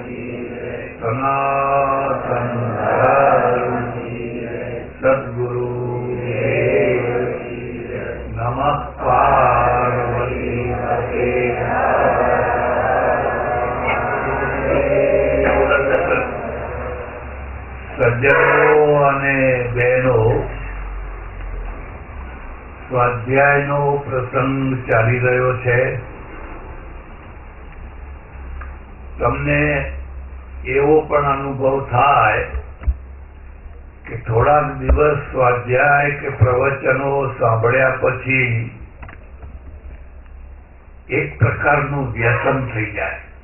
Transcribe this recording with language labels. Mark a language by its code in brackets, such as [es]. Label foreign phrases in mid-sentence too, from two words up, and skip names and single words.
[sa] सनातन धर्म सद्गुरु देव नमः पार्वती पते [gu] સજ્જનો અને બહેનો, સ્વાધ્યાયનો પ્રસંગ ચાલી રહ્યો છે. તમને એવો પણ અનુભવ થાય કે થોડાક દિવસ સ્વાધ્યાય કે પ્રવચનો સાંભળ્યા પછી એક પ્રકારનું વ્યસન થઈ જાય.